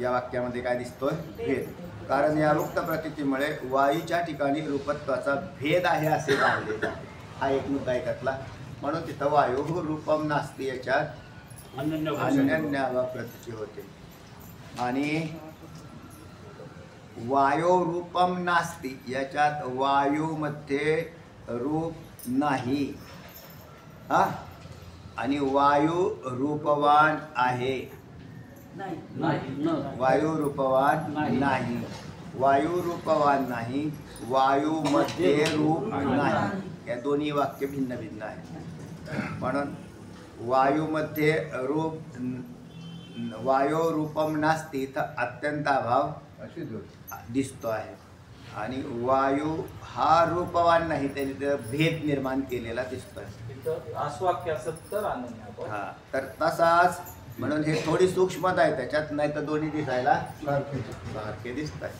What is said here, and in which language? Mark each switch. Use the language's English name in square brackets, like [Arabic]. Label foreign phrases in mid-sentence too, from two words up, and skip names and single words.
[Marathi] या वाक्यामध्ये काय दिसतोय, भेद. कारण या मुक्त प्रतीतीमुळे वायूच्या ठिकाणी रूपत्वाचा भेद आहे असे मानले जाते. हा एक मुद्दा आहे त्यातला. म्हणून तिथं [Sanskrit] वायू रूपम नास्ती [Marathi] याच्यात अनन्य अभाव प्रतीती होते. आणि [Sanskrit] वायो रूपम नास्ती [Marathi] याच्यात वायूमध्ये रूप नाही, हा. आणि वायू रूपवान आहे, वायू रूपवान नाही, वायू रूपवान नाही, वायूमध्ये रूप नाही. या दोन्ही वाक्य भिन्न भिन्न आहेत. म्हणून वायूमध्ये रूप, [Sanskrit] वायो रूपम नास्ती [Marathi] तर अत्यंत अभाव दिसतो आहे. आणि वायू हा रूपवान नाही, त्यांनी तर भेद निर्माण केलेला दिसतोय. आस्वाक्य असत तर अनन्य. हा, तर तसाच म्हणून हे थोडी सूक्ष्मता आहे त्याच्यात, नाही तर दोन्ही दिसायला सारखे दिसत आहे.